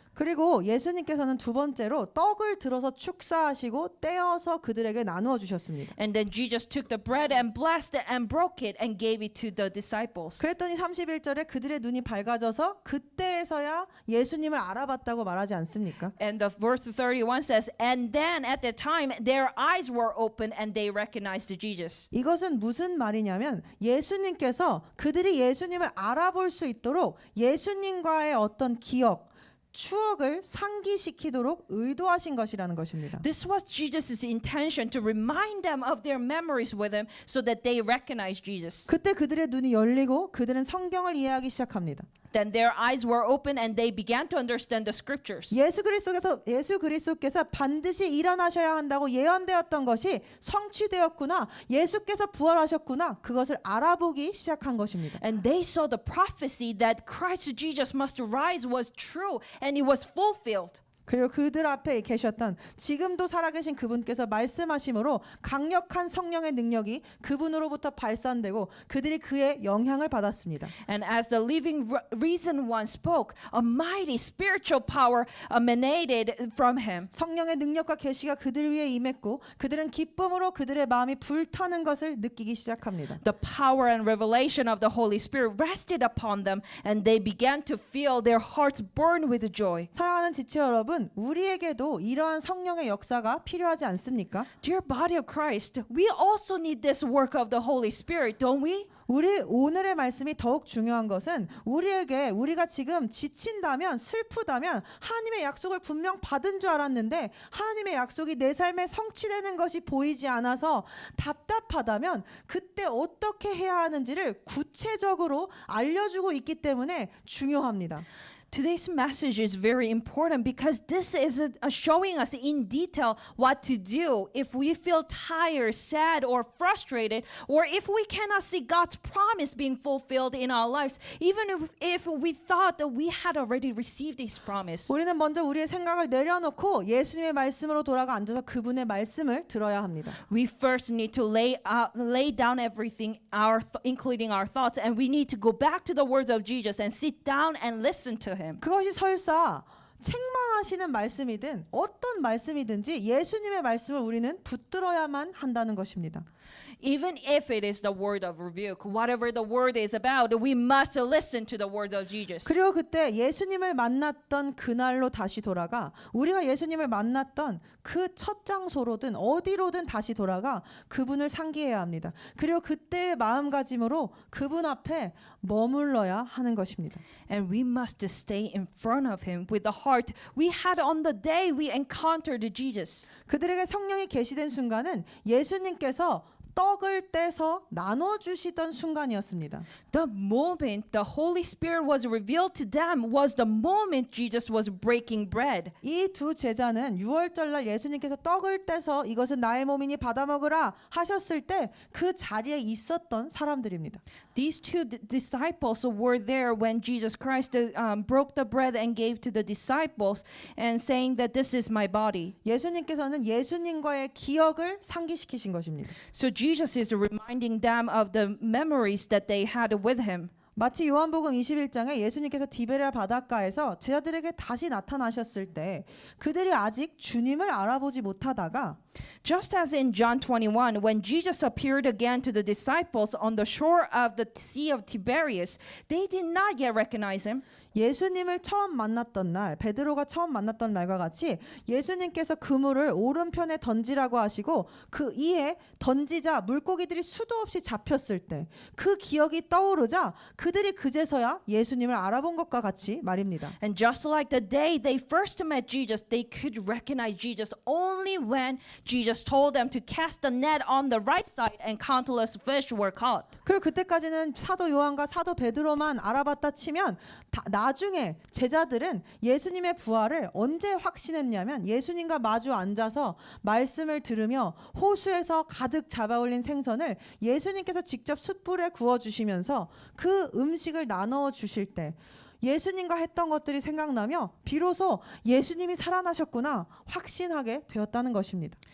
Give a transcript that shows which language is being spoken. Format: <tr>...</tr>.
<ko>그리고 예수님께서는 두 번째로 떡을 들어서 축사하시고 떼어서 그들에게 나누어 주셨습니다.</ko> <en>And then Jesus took the bread and blessed it and broke it and gave it to the disciples.</en> <ko>그랬더니 31절에 그들의 눈이 밝아져서 그때에서야 예수님을 알아봤다고 말하지 않습니까?</ko> <en>And the verse 31 says, and then at that time their eyes were open and they recognized Jesus.</en> <ko>이것은 무슨 말이냐면 예수님께서 그들이 예수님을 알아볼 수 있도록 예수님과의 어떤 기억 추억을 상기시키도록 의도하신 것이라는 것입니다.</ko> <en>This was Jesus' intention to remind them of their memories with him so that they recognize Jesus.</en> <ko>그때 그들의 눈이 열리고 그들은 성경을 이해하기 시작합니다.</ko> <en>Then their eyes were open and they began to understand the scriptures.</en> <ko>예수 그리스도께서 반드시 일어나셔야 한다고 예언되었던 것이 성취되었구나. 예수께서 부활하셨구나. 그것을 알아보기 시작한 것입니다.</ko> <en>And they saw the prophecy that Christ Jesus must rise was true and it was fulfilled.</en> <ko>그리고 그들 앞에 계셨던 지금도 살아계신 그분께서 말씀하심으로 강력한 성령의 능력이 그분으로부터 발산되고 그들이 그의 영향을 받았습니다.</ko> <en>And as the living reason one spoke, a mighty spiritual power emanated from him.</en> <ko>성령의 능력과 계시가 그들 위에 임했고 그들은 기쁨으로 그들의 마음이 불타는 것을 느끼기 시작합니다.</ko> <en>The power and revelation of the Holy Spirit rested upon them, and they began to feel their hearts burn with joy.</en> <ko>사랑하는 지체 여러분, 우리에게도 이러한 성령의 역사가 필요하지 않습니까?</ko> <en>Dear body of Christ, we also need this work of the Holy Spirit, don't we?</en> <ko>우리 오늘의 말씀이 더욱 중요한 것은 우리에게 우리가 지금 지친다면 슬프다면 하나님의 약속을 분명 받은 줄 알았는데 하나님의 약속이 내 삶에 성취되는 것이 보이지 않아서 답답하다면 그때 어떻게 해야 하는지를 구체적으로 알려주고 있기 때문에 중요합니다.</ko> <en>Today's message is very important because this is showing us in detail what to do if we feel tired, sad, or frustrated, or if we cannot see God's promise being fulfilled in our lives, even if we thought that we had already received His promise.</en> <ko>우리는 먼저 우리의 생각을 내려놓고 예수님의 말씀으로 돌아가 앉아서 그분의 말씀을 들어야 합니다.</ko> <en>We first need to lay down everything, including our thoughts, and we need to go back to the words of Jesus and sit down and listen to Him.</en> <ko>그것이 설사 책망하시는 말씀이든 어떤 말씀이든지 예수님의 말씀을 우리는 붙들어야만 한다는 것입니다.</ko> <en>Even if it is the word of rebuke, whatever the word is about, we must listen to the words of Jesus.</en> <ko>그리고 그때 예수님을 만났던 그날로 다시 돌아가 우리가 예수님을 만났던 그 첫 장소로든 어디로든 다시 돌아가 그분을 상기해야 합니다. 그리고 그때의 마음가짐으로 그분 앞에 머물러야 하는 것입니다.</ko> <en>And we must stay in front of Him with the heart we had on the day we encountered Jesus.</en> <ko>그들에게 성령이 계시된 순간은 예수님께서 떡을 떼서 나눠주시던 순간이었습니다.</ko> <en>The moment the Holy Spirit was revealed to them was the moment Jesus was breaking bread.</en> <ko>이 두 제자는 유월절날 예수님께서 떡을 떼서 이것은 나의 몸이니 받아 먹으라 하셨을 때 그 자리에 있었던 사람들입니다.</ko> <en>These two disciples were there when Jesus Christ broke the bread and gave to the disciples and saying that this is my body.</en> <ko>예수님께서는 예수님과의 기억을 상기시키신 것입니다.</ko> <en>So Jesus is reminding them of the memories that they had with Him.</en> <ko>마치 요한복음 21장에 예수님께서 디베랴 바닷가에서 제자들에게 다시 나타나셨을 때 그들이 아직 주님을 알아보지 못하다가</ko> <en>Just as in John 21, when Jesus appeared again to the disciples on the shore of the Sea of Tiberias, they did not yet recognize Him.</en> <ko>예수님을 처음 만났던 날, 베드로가 처음 만났던 날과 같이 예수님께서 그물을 오른편에 던지라고 하시고 그 이에 던지자 물고기들이 수도 없이 잡혔을 때 그 기억이 떠오르자 그들이 그제서야 예수님을 알아본 것과 같이 말입니다.</ko> <en>And just like the day they first met Jesus, they could recognize Jesus only when Jesus told them to cast the net on the right side and countless fish were caught.</en> <ko>그리고 그때까지는 사도 요한과 사도 베드로만 알아봤다 치면 나중에 제자들은 예수님의 부활을 언제 확신했냐면 예수님과 마주 앉아서 말씀을 들으며 호수에서 가득 잡아올린 생선을 예수님께서 직접 숯불에 구워주시면서 그 음식을 나눠 주실 때 예수님과 했던 것들이 생각나며 비로소 예수님이 살아나셨구나 확신하게 되었다는 것입니다.</ko>